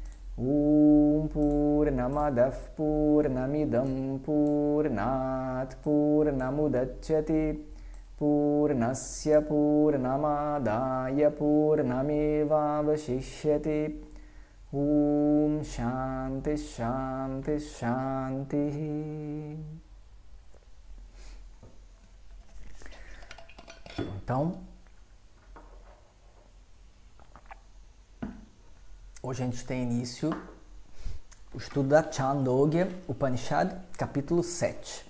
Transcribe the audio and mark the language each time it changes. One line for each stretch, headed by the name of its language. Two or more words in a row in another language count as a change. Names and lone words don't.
Sanskrit: पूर्णमदः पूर्णमिदं पूर्णात् पूर्णमुदच्यते पूर्णस्य पूर्णमादाय पूर्णमेवावशिष्यते शान्तिः शान्तिः शान्तिः.
Portuguese: Então, hoje a gente tem início o estudo da Chandogya Upanishad, capítulo 7.